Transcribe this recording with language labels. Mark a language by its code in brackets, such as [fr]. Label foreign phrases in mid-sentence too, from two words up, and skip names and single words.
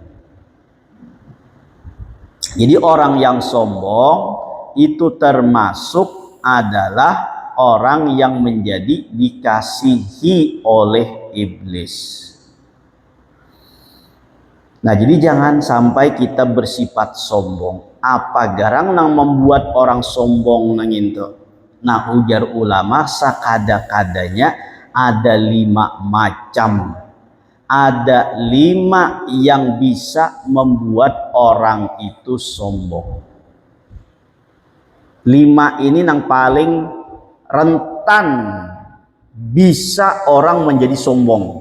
[id] Jadi orang yang sombong itu termasuk adalah orang yang menjadi dikasihi oleh iblis. Nah, jadi jangan sampai kita bersifat sombong. [bjn] Apa garang nang membuat orang sombong nang itu? Nah, ujar ulama sakada-kadanya ada 5 macam. [id] Ada 5 yang bisa membuat orang itu sombong. 5 ini yang paling rentan bisa orang menjadi sombong.